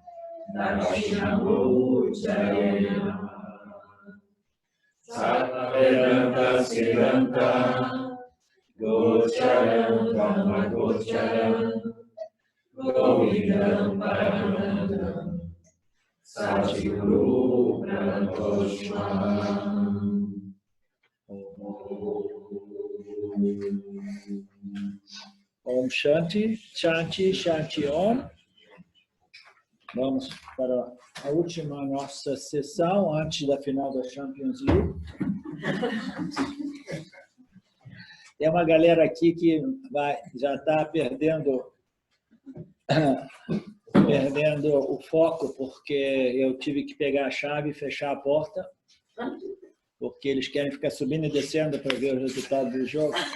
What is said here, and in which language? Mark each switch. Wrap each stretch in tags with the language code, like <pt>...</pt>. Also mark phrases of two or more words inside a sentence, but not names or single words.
<sa>Dakshinamurtaya Sarva-Vedanta Siddhanta Gocharam Brahma Gocharam Govindam Paramanandam Satguru Pranatoshmam. Om Shanti, Shanti, Shanti Om.</sa> <pt>Vamos para a última nossa sessão antes da final da Champions League. Tem uma galera aqui que já está perdendo o foco, porque eu tive que pegar a chave e fechar a porta, porque eles querem ficar subindo e descendo para ver o resultado do jogo.</pt>